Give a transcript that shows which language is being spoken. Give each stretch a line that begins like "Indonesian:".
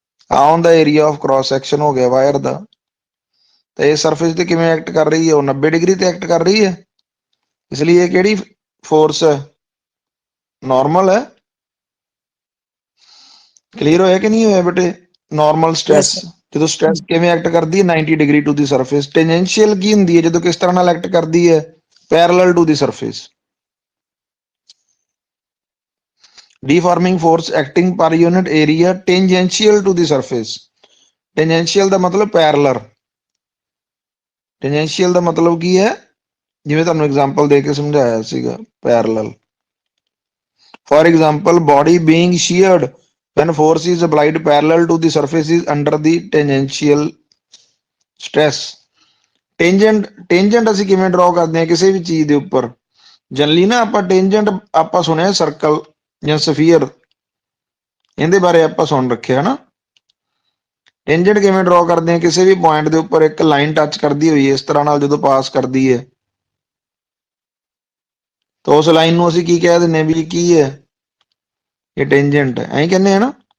Punjabi: ਆਹ ਹੁੰਦਾ area of cross section ਹੋ ਗਿਆ ਵਾਇਰ ਦਾ। ਤੇ ਇਹ ਸਰਫੇਸ ਤੇ ਕਿਵੇਂ ਐਕਟ ਕਰ ਰਹੀ ਹੈ, ਉਹ 90 ਡਿਗਰੀ ਤੇ ਐਕਟ ਕਰ ਰਹੀ ਹੈ, ਇਸ ਲਈ ਇਹ ਕਿਹੜੀ ਫੋਰਸ ਹੈ ਨਾਰਮਲ ਹੈ। ਕਲੀਅਰ ਹੋਇਆ ਕਿ ਨਹੀਂ ਹੋਇਆ ਬੇਟੇ। Normal
English: Yes,
Punjabi: stress,
English: sir.
Punjabi: ਜਦੋਂ ਸਟ੍ਰੈਸ ਕਿਵੇਂ ਐਕਟ ਕਰਦੀ ਹੈ 90 ਡਿਗਰੀ ਟੂ ਦੀ ਸਰਫੇਸ। ਟੈਂਜੈਂਸ਼ੀਅਲ ਕੀ ਹੁੰਦੀ ਹੈ ਜਦੋਂ ਕਿਸ ਤਰ੍ਹਾਂ ਨਾਲ ਐਕਟ ਕਰਦੀ ਹੈ
English: Parallel to the surface. deforming force acting per unit area tangential to the surface।
Punjabi: tangential ਦਾ ਮਤਲਬ ਪੈਰਲਰ, ਟੈਂਜੈਂਸ਼ੀਅਲ ਦਾ ਮਤਲਬ ਕੀ ਹੈ ਜਿਵੇਂ ਤੁਹਾਨੂੰ ਐਗਜ਼ਾਮਪਲ ਦੇ ਕੇ ਸਮਝਾਇਆ ਸੀਗਾ parallel.
English: For example body being sheared when force is applied parallel to the surface is under the tangential stress।
Punjabi: ਟੇਂਜੈਂਟ ਅਸੀਂ ਕਿਵੇਂ ਡਰਾ ਕਰਦੇ ਹਾਂ ਕਿਸੇ ਵੀ ਚੀਜ਼ ਦੇ ਉੱਪਰ। ਜਨਰਲੀ ਨਾ ਆਪਾਂ ਟੇਂਜੈਂਟ ਆਪਾਂ ਸੁਣਿਆ ਸਰਕਲ ਜਾਂ ਸਫੀਅਰ, ਇਹਦੇ ਬਾਰੇ ਆਪਾਂ ਸੁਣ ਰੱਖਿਆ ਨਾ। ਟੇਂਜੈਂਟ ਕਿਵੇਂ ਡਰਾ ਕਰਦੇ ਹਾਂ ਕਿਸੇ ਵੀ ਪੁਆਇੰਟ ਦੇ ਉੱਪਰ ਇੱਕ ਲਾਈਨ ਟੱਚ ਕਰਦੀ ਹੋਈ ਇਸ ਤਰ੍ਹਾਂ ਨਾਲ ਜਦੋਂ ਪਾਸ ਕਰਦੀ ਹੈ, ਤਾਂ ਉਸ ਲਾਈਨ ਨੂੰ ਅਸੀਂ ਕੀ ਕਹਿ ਦਿੰਦੇ ਹਾਂ ਵੀ ਕੀ ਹੈ ਇਹ ਟੇਂਜੈਂਟ ਹੈ, ਐਂ ਕਹਿੰਦੇ ਆ ਨਾ।